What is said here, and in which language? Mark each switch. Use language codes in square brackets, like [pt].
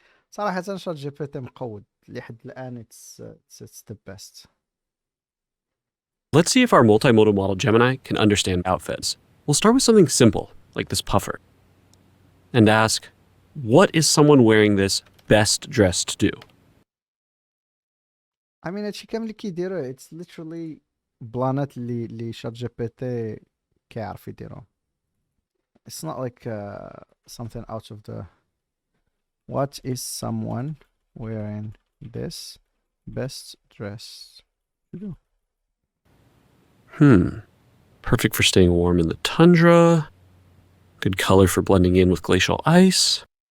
[ar] صراحة شات جي بي تي مقود لحد الآن [en] it's the best. Let's see if our multimodal model Gemini can understand outfits. We'll start with something simple, like this puffer, and ask, what is someone wearing this best dressed to do? I mean [ar] هادشي كامل اللي كيديروه [en] it's literally [ar] بلانات اللي شات جي بي تي كيعرف يديرهم. [en] It's not like something out of the what is someone wearing this best dressed to do? Perfect for staying warm in the tundra. Good color for blending in with glacial ice.